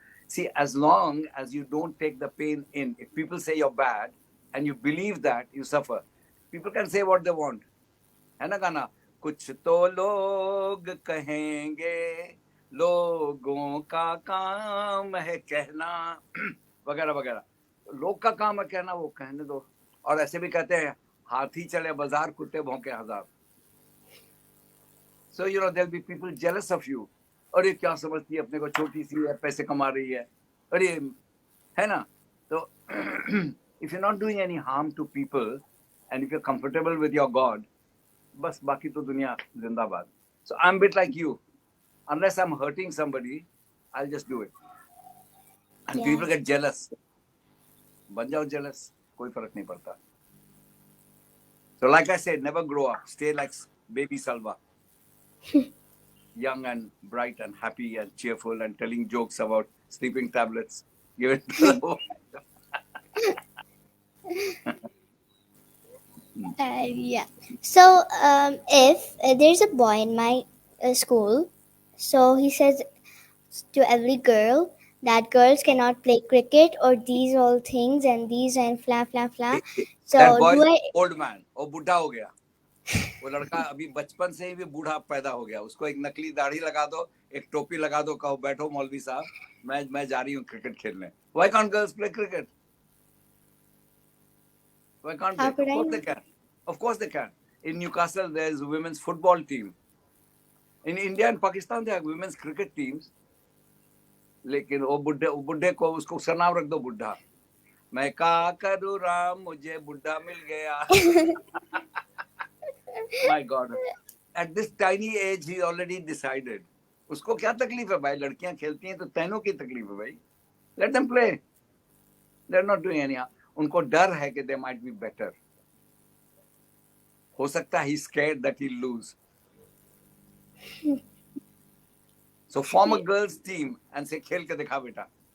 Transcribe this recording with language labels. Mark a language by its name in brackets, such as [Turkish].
[English] See, as long as you don't take the pain in, if people say you're bad and you believe that, you suffer. People can say what they want. [Hindi] है ना गाना? कुछ तो लोग कहेंगे, लोगों का काम है कहना, वगैरह वगैरह. लोग का काम है कहना, वो कहने दो. और ऐसे भी कहते हैं, हाथी चले बाजार, कुत्ते भौंके हजार. [English] So, you know, there'll be people jealous of you. [Hindi] अरे क्या समझती है अपने को, छोटी सी है, पैसे कमा रही है. अरे है ना? [English] So, if you're not doing any harm to people and if you're comfortable with your God, [Hindi] बस बाकी तो दुनिया जिंदाबाद. [English] So I'm a bit like you. Unless I'm hurting somebody, I'll just do it. And Yeah. people get jealous. [Hindi] बन जाओ jealous, कोई फर्क नहीं पड़ता. [English] So like I said, never grow up. Stay like baby Salva. Young and bright and happy and cheerful and telling jokes about sleeping tablets. Give it to the world. Yeah. So, if there's a boy in my school, so he says to every girl that girls cannot play cricket or these all things and these and fla fla fla. So That boy do is I? old man. Oh, [Hindi] बुढ़ा हो गया. वो लड़का अभी बचपन से ही भी बूढ़ा पैदा हो गया, उसको एक नकली दाढ़ी लगा दो, एक टोपी लगा दो, कहो बैठो मौलवी साहब, मैं जा रही हूँ क्रिकेट खेलने. [English] Why can't girls play cricket? Why can't How they? could Of I course know? they can. Of course they can. In Newcastle, there is a women's football team. In India and Pakistan, there are women's cricket teams. [Hindi] लेकिन वो बुढ़े को उसको उसका नाम रख दो बुढ़ा. मैं का करूँ राम मुझे बुढ़ा मिल गया. [English] My God. At this tiny age, he already decided. [Hindi] उसको क्या तकलीफ है भाई, लड़कियां खेलती हैं तो तैनों की तकलीफ है भाई. [English] Let them play. They're not doing anyhow. [Hindi] उनको डर है कि [English] they might be better. [Hindi] हो सकता है [English] he's scared that he'll lose. So form a girls team and say [Hindi] खेल के दिखा बेटा.